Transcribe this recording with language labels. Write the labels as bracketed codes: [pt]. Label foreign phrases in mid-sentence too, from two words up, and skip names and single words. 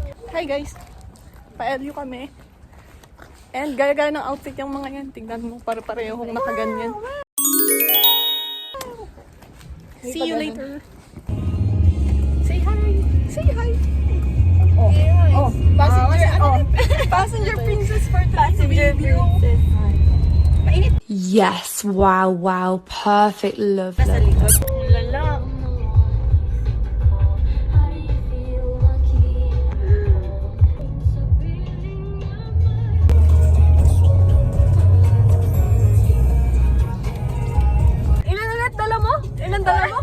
[en] Hi guys! [tl] Pa-LU kami. And gaya-gaya ng outfit yung mga yan. Tingnan mo, para-parehong nakaganyan. [en] See you later! Say hi! Say hi! Oh, passenger princess for passenger princess. [tl] Mainit. [en] Yes, wow, wow, perfect, love, [tl] Nasa [en] love. [tl] likod. Lala. Ilan ulit dala mo? Ilan dala mo?